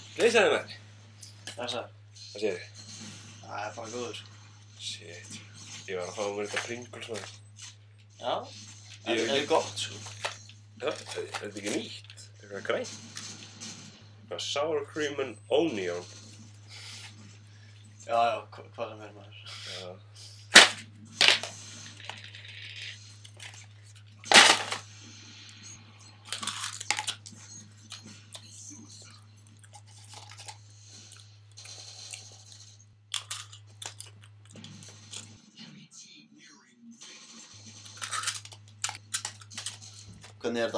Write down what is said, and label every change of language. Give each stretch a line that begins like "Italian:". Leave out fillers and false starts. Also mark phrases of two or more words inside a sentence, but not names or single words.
Icelandic: missaði með henni. Þessa? Hvað segir þið? Það er bara góður. Shit. Ég var að fá mér þetta Pringles maður. Já. Það er gott, sko. Já, þetta er ekki nýtt. Þetta er eitthvað grænt. Eitthvað
English: sour cream and onion.
Icelandic: Já, hvað sem er maður. Já. Hvernig er þetta?